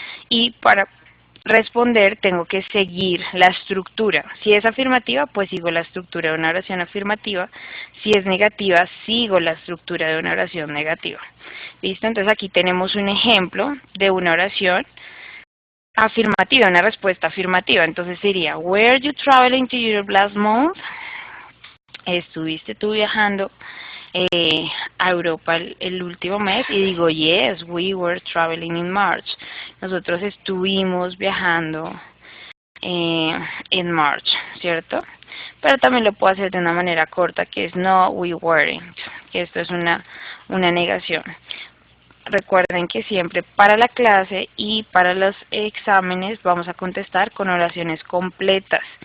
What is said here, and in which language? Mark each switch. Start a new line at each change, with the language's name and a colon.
Spanish: Y para responder tengo que seguir la estructura. Si es afirmativa, pues sigo la estructura de una oración afirmativa. Si es negativa, sigo la estructura de una oración negativa. ¿Listo? Entonces aquí tenemos un ejemplo de una oración afirmativa, una respuesta afirmativa. Entonces sería,
English: were you traveling to Europe last month?
Spanish: ¿Estuviste tú viajando a Europa el último mes? Y digo,
English: yes, we were traveling in March.
Spanish: Nosotros estuvimos viajando en March, ¿cierto? Pero también lo puedo hacer de una manera corta, que es
English: no, we weren't,
Spanish: que esto es una negación. Recuerden que siempre para la clase y para los exámenes vamos a contestar con oraciones completas.